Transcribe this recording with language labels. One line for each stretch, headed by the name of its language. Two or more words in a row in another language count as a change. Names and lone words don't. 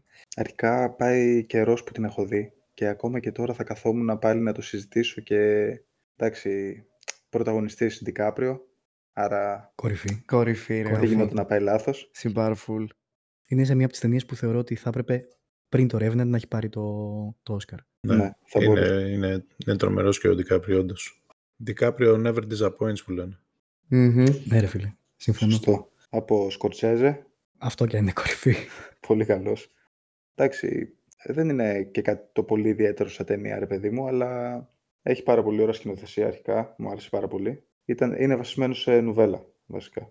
Greek: Αρχικά πάει καιρός που την έχω δει και ακόμα και τώρα θα καθόμουν πάλι να το συζητήσω και εντάξει, πρωταγωνιστής DiCaprio, άρα Κορυφή, ρε. δεν γινόταν να πάει λάθος. Συμπάρφουλ. Είναι σε μία από τις ταινίες που θεωρώ ότι θα έπρεπε πριν το Revenant να έχει πάρει το Oscar. Ναι, θα μπορούσε. Είναι τρομερός και ο DiCaprio όντως.
English: DiCaprio never disappoints
Greek: που λένε. Ναι ρε φίλε, συμφωνώ. Σωστό. Από Σκορτσέζε, Αυτό και αν είναι κορυφή. πολύ καλός. Εντάξει, δεν είναι και κάτι το πολύ ιδιαίτερο σαν ταινία, ρε παιδί μου, αλλά Έχει πάρα πολύ ωραία σκηνοθεσία αρχικά, μου άρεσε πάρα πολύ. Είναι βασισμένο σε νουβέλα, βασικά.